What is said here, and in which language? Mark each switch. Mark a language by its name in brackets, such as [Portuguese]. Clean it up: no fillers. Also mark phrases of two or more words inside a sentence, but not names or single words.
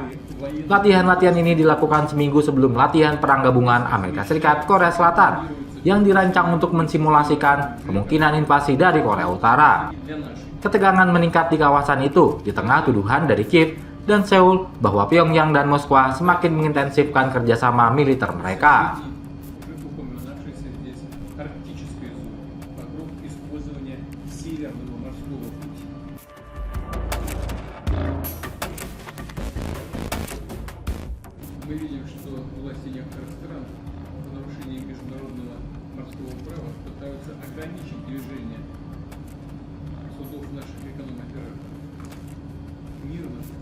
[Indonesian] Latihan-latihan ini dilakukan seminggu sebelum latihan perang gabungan Amerika Serikat Korea Selatan yang dirancang untuk mensimulasikan kemungkinan invasi dari Korea Utara. Ketegangan meningkat di kawasan itu di tengah tuduhan dari Kiev dan Seoul bahwa Pyongyang dan Moskwa semakin mengintensifkan kerjasama militer mereka. [Russian] Мы видим, что власти некоторых стран в нарушении международного морского права пытаются ограничить движение судов наших эконом-операторов мирно.